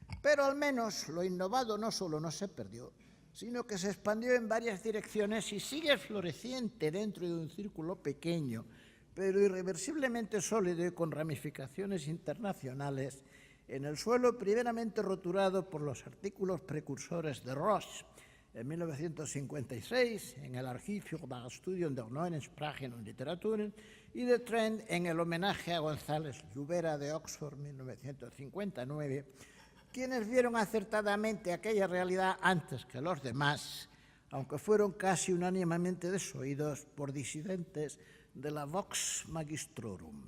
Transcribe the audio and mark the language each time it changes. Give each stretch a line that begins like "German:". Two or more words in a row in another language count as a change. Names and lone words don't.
Spanish: Pero al menos lo innovado no solo no se perdió, sino que se expandió en varias direcciones y sigue floreciente dentro de un círculo pequeño, pero irreversiblemente sólido y con ramificaciones internacionales, en el suelo primeramente roturado por los artículos precursores de Roche en 1956 en el Archiv für das Studium der neuen Sprachen und Literaturen y de Trent en el homenaje a González Lluvera de Oxford 1959, quienes vieron acertadamente aquella realidad antes que los demás, aunque fueron casi unánimemente desoídos por disidentes de la
Latin: Vox Magistrorum.